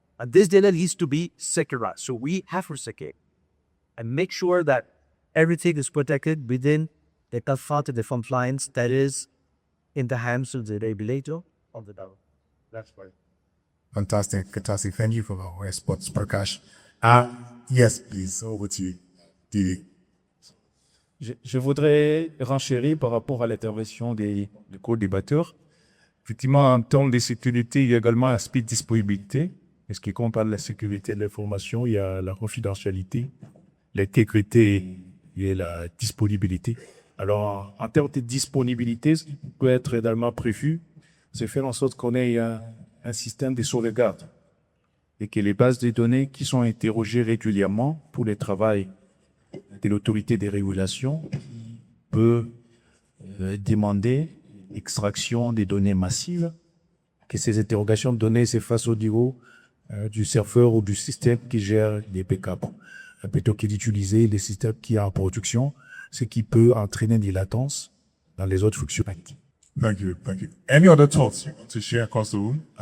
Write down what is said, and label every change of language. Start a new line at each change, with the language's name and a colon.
English: And this data needs to be secured. So we have to secure and make sure that everything is protected within the confines of compliance that is in the hands of the regulator of the government. That's why. Fantastic. Thank you for the response, Prakash. Yes, please. Over to you, Didi.
French: Je voudrais renchérir par rapport à l'intervention des co-débatteurs. Effectivement, en termes de sécurité, il y a également l'aspect de disponibilité. Et ce qui compte par la sécurité de l'information, il y a la confidentialité, l'intégrité et la disponibilité. Alors, en termes de disponibilité, ce qui peut être également prévu, c'est faire en sorte qu'on ait un système de sauvegarde et que les bases de données qui sont interrogées régulièrement pour le travail de l'autorité de régulation peut demander extraction des données massives, que ces interrogations de données se fassent au niveau du serveur ou du système qui gère les backups, plutôt que d'utiliser les systèmes qui sont en production, ce qui peut entraîner des latences dans les autres fonctionnalités.
English: Thank you. Any other thoughts you want to share across the room?